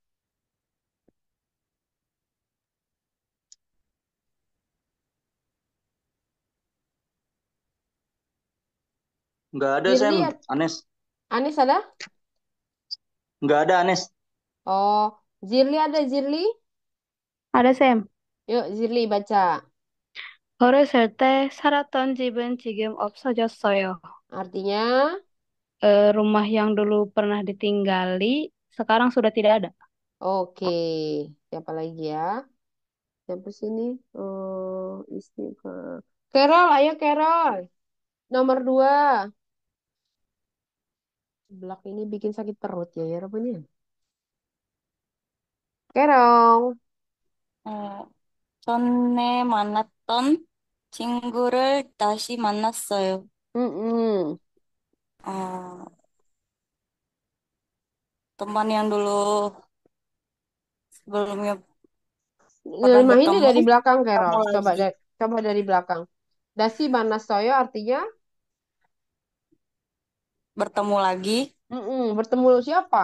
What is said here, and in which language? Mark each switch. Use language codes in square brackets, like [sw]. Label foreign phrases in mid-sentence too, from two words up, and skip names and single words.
[id] Nggak ada, Sam. Zirli, Anes. Anes ada? Nggak ada, Anes. Oh, Zirli ada, Zirli? Ada Sam. Yuk, Zirli baca. [ko] 어렸을 때 살았던 집은 지금 없어졌어요. [id] Artinya, Rumah yang dulu pernah ditinggali sekarang sudah tidak ada. oke. Siapa lagi ya? Siapa sini? Istighfar. Carol, ayo Carol. Nomor 2. Belak ini bikin sakit perut ya, ya Rabun ya. Carol. [ko] 전에 만났던 친구를 다시 만났어요. Mm-mm. 어, [id] teman yang dulu sebelumnya Pernah Lima ini bertemu, dari belakang, ketemu Carol. lagi. Coba dari belakang. [ko] 다시 만났어요 [id] artinya Bertemu lagi bertemu siapa?